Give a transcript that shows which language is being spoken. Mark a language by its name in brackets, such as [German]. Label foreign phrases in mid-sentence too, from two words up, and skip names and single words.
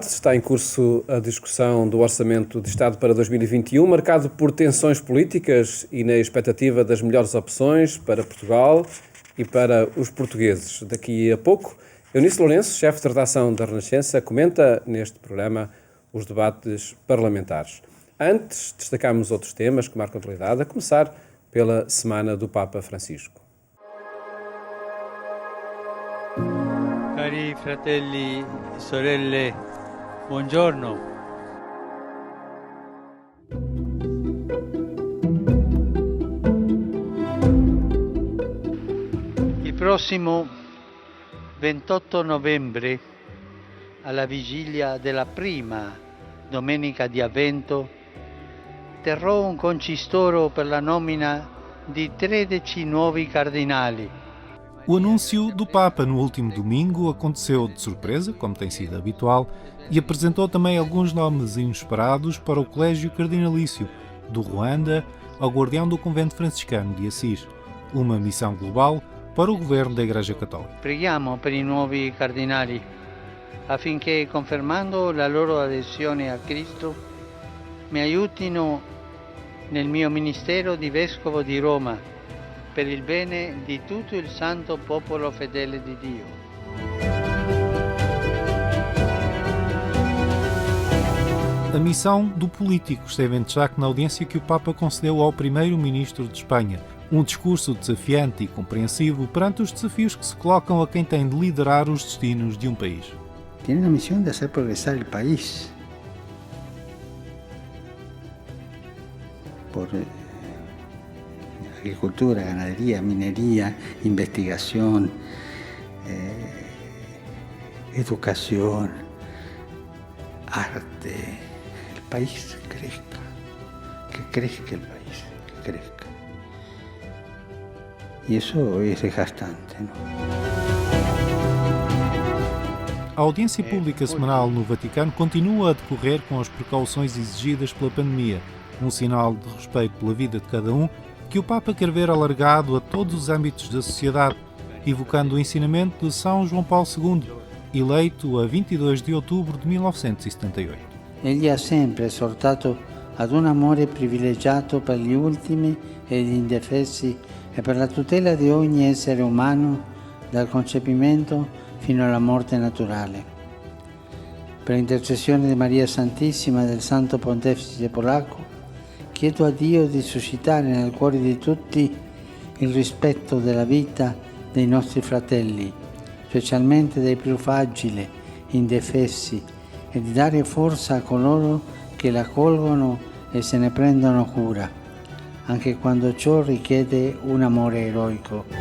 [Portuguese] Está em curso a discussão do Orçamento de Estado para 2021, marcado por tensões políticas e na expectativa das melhores opções para Portugal e para os portugueses. Daqui a pouco, Eunice Lourenço, chefe de redação da Renascença, comenta neste programa os debates parlamentares. Antes, destacamos outros temas que marcam a atualidade, a começar pela Semana do Papa Francisco. [Italian] Cari fratelli e sorelle, buongiorno. Il prossimo 28 novembre, alla vigilia della prima domenica di Avvento, terrò un concistoro per la nomina di 13 nuovi cardinali. [Portuguese] O anúncio do Papa no último domingo aconteceu de surpresa, como tem sido habitual, e apresentou também alguns nomes inesperados para o Colégio Cardinalício, do Ruanda ao Guardião do Convento Franciscano de Assis, uma missão global para o governo da Igreja Católica. [Italian] Preghiamo per i nuovi cardinali affinché, confermando la loro adesione a Cristo, mi aiutino nel mio ministero di Vescovo di Roma, per il bene di tutto il santo popolo fedele di Dio. [Portuguese] A missão do político esteve em destaque na audiência que o Papa concedeu ao primeiro-ministro de Espanha, um discurso desafiante e compreensivo perante os desafios que se colocam a quem tem de liderar os destinos de um país. [Spanish] Tiene la misión de hacer progresar el país por agricultura, ganadería, minería, investigación, educación, arte. El país crezca, que crezca el país, que crezca. Y eso es desgastante, ¿no? [Portuguese] A audiência pública semanal no Vaticano continua a decorrer com as precauções exigidas pela pandemia, um sinal de respeito pela vida de cada um que o Papa quer ver alargado a todos os âmbitos da sociedade, evocando o ensinamento de São João Paulo II, eleito a 22 de outubro de 1978. [Italian] Egli ha sempre esortato ad un amore privilegiato per gli ultimi e gli indefessi e per la tutela di ogni essere umano dal concepimento fino alla morte naturale. Per intercessione di Maria Santissima e del Santo Pontefice Polacco, chiedo a Dio di suscitare nel cuore di tutti il rispetto della vita dei nostri fratelli, specialmente dei più fragili, indefessi, e di dare forza a coloro che la accolgono e se ne prendono cura, anche quando ciò richiede un amore eroico.